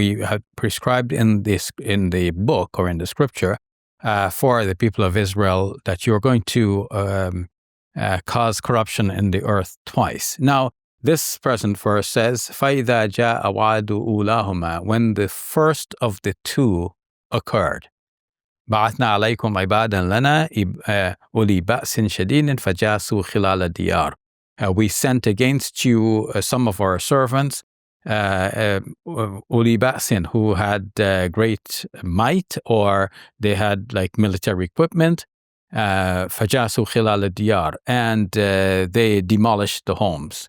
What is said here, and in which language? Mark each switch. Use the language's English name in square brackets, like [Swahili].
[English] We have prescribed in the book or in the scripture for the people of Israel that you're going to cause corruption in the earth twice. Now, this present verse says, فَإِذَا جَاءَ وَعْدُ أُولَاهُمَا, when the first of the two occurred. [Arabic] بعثنا عليكم عبادا لنا أولي بأس شديد فجاسوا خلال الديار. [English] We sent against you some of our servants, أولي بأس, who had great might, or they had like military equipment. فجاسوا خلال الديار, and they demolished the homes.